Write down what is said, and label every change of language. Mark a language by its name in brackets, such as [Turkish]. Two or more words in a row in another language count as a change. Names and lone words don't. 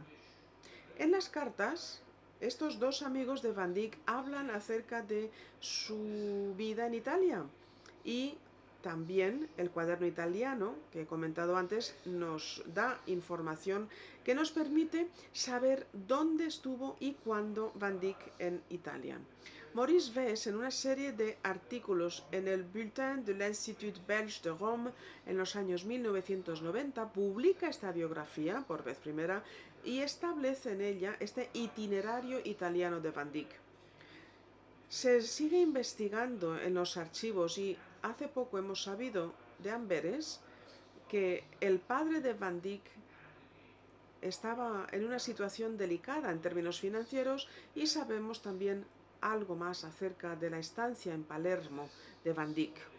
[Spanish] En las cartas, estos dos amigos de Van Dyck hablan acerca de su vida en Italia, y también el cuaderno italiano que he comentado antes nos da información que nos permite saber dónde estuvo y cuándo Van Dyck en Italia. Maurice Vess, en una serie de artículos en el Bulletin de l'Institut Belge de Rome en los años 1990, publica esta biografía por vez primera y establece en ella este itinerario italiano de Van Dyck. Se sigue investigando en los archivos y hace poco hemos sabido de Amberes que el padre de Van Dyck estaba en una situación delicada en términos financieros, y sabemos también algo más acerca de la estancia en Palermo de Van Dyck.